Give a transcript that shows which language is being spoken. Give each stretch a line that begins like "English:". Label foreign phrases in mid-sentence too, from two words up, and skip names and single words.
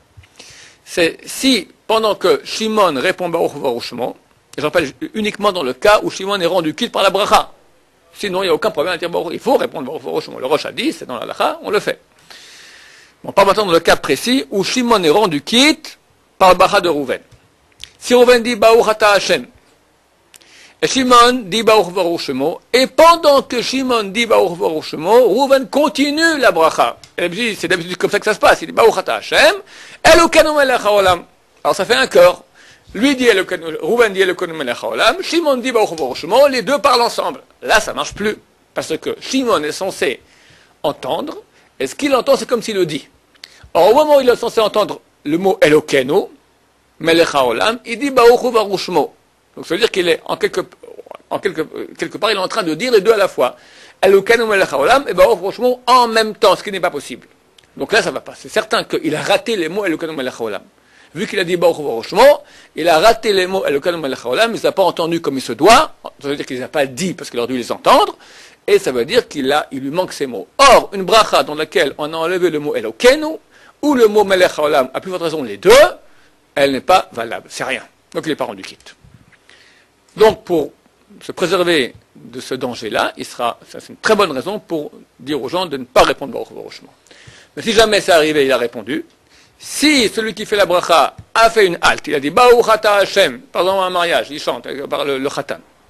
French: C'est si, pendant que Shimon répond
Hebrew: ברוך הוא ברוך שמו,
French: et je rappelle uniquement dans le cas où Shimon est rendu quitte par la bracha. Sinon, il n'y a aucun problème à dire Baruch. Il faut répondre
Hebrew: ברוך הוא ברוך שמו.
French: Le Rosh a dit, c'est dans la halakha, on le fait. Bon, pas maintenant dans le cas précis où Shimon est rendu quitte par le bracha de Rouven. Si Rouven dit
Hebrew: ברוך אתה השם,
French: et Shimon dit
Hebrew: ברוך הוא ברוך שמו,
French: et pendant que Shimon dit
Hebrew: ברוך הוא ברוך שמו,
French: Rouven continue la bracha. C'est d'habitude comme ça que ça se passe. Il dit
Hebrew: ברוך אתה השם, אלוקינו מלך העולם.
French: Alors ça fait un chœur. Lui dit Rouven dit
Hebrew: אלוקינו מלך העולם,
French: Shimon dit
Hebrew: ברוך הוא ברוך שמו,
French: les deux parlent ensemble. Là, ça marche plus. Parce que Shimon est censé entendre, et ce qu'il entend, c'est comme s'il le dit. Or, au moment où il est censé entendre le mot
Hebrew: אלוקינו מלך העולם,
French: il dit
Hebrew: ברוך הוא ברוך שמו.
French: Donc ça veut dire qu'il est quelque part, il est en train de dire les deux à la fois.
Hebrew: אלוקינו מלך העולם
French: et
Hebrew: ברוך הוא ברוך שמו
French: en même temps, ce qui n'est pas possible. Donc là, ça va pas. C'est certain qu'il a raté les mots
Hebrew: אלוקינו מלך העולם.
French: Vu qu'il a dit
Hebrew: ברוך הוא ברוך שמו,
French: il a raté les mots
Hebrew: אלוקינו מלך העולם,
French: il ne les a pas entendus comme il se doit. Ça veut dire qu'il ne les a pas dit parce qu'il aurait dû les entendre. Et ça veut dire il lui manque ces mots. Or, une bracha dans laquelle on a enlevé le mot Elokeinu, ou le mot
Hebrew: מלך העולם,
French: à plus forte raison les deux, elle n'est pas valable. C'est rien. Donc il n'est pas rendu quitte. Donc, pour se préserver de ce danger-là, ça c'est une très bonne raison pour dire aux gens de ne pas répondre
Hebrew: ברוך הוא ברוך שמו.
French: Mais si jamais c'est arrivé, il a répondu. Si celui qui fait la bracha a fait une halte, il a dit
Hebrew: ברוך אתה השם,
French: par exemple un mariage, il chante par le khatan.